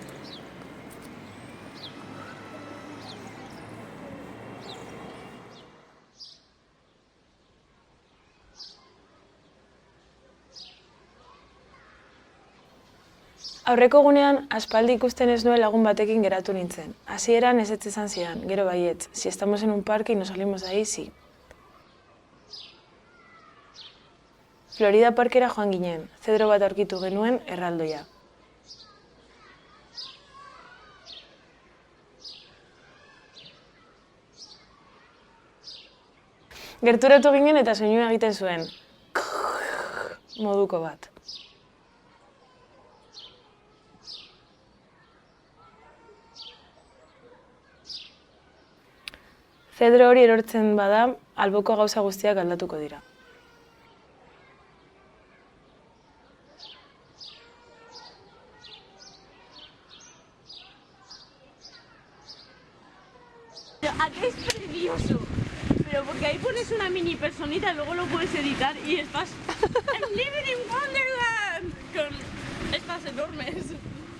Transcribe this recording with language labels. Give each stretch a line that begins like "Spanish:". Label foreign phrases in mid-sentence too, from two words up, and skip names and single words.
Basque: Aurreko egunean, aspaldi ikusten ez nuen lagun batekin geratu nintzen. Hasieran ezetz esan zidan, gero baietz.
Spanish: Si estamos en un parque y nos salimos ahí, sí.
Basque: Florida Parkera joan ginen, zedro bat aurkitu genuen erraldoia. Gerturatu ginen eta soinua egiten zuen. Moduko bat. Zedro hori erortzen bada, alboko gauza guztiak aldatuko dira.
Spanish: Aquí es precioso, pero porque ahí pones una mini personita y luego lo puedes editar y estás
English: I'm living in Wonderland
Spanish: con estas enormes.